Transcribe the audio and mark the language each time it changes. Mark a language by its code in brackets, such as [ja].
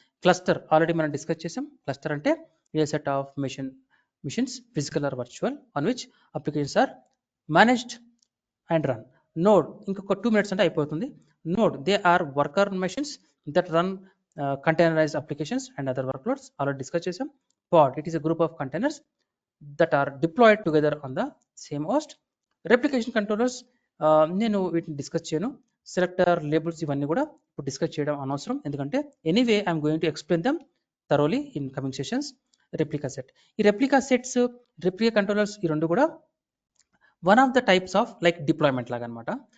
[en] cluster [te] already మనం discuss చేసాం. [en] Cluster అంటే a set of machines physical or virtual on which applications are managed and run. [te] Node ఇంకొక 2 minutes అంటే అయిపోతుంది. [en] node they are worker machines that run containerized applications and other workloads, [te] already discuss చేసాం. [en] Pod, it is a group of containers that are deployed together on the same host. Replication controllers [te] నేను వీటిని discuss చేయను. [en] selector, labels [te] ఇవన్నీ కూడా ఇప్పుడు discuss చేయడం అనవసరం, ఎందుకంటే [en] Anyway I'm going to explain them thoroughly in coming sessions. Replica set, ఈ replica sets, replica controllers [te] ఈ రెండు కూడా [en] one of the types of like deployment [te] లాగా అనమాట.